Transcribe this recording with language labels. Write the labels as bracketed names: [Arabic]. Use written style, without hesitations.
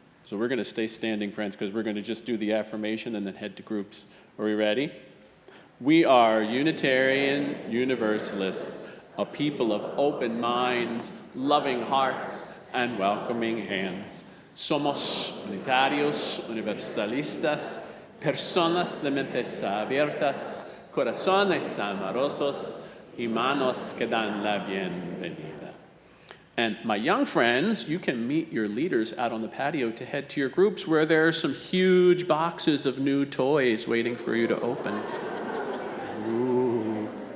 [English] So we're going to stay standing, friends, because we're going to just do the affirmation and then head to groups. Are we ready? We are Unitarian Universalists, a people of open minds, loving hearts, and welcoming hands. [Spanish] Somos unitarios, universalistas, personas de mentes abiertas, corazones amorosos, y manos que dan la bienvenida. [English] And my young friends, you can meet your leaders out on the patio to head to your groups where there are some huge boxes of new toys waiting for you to open. Ooh.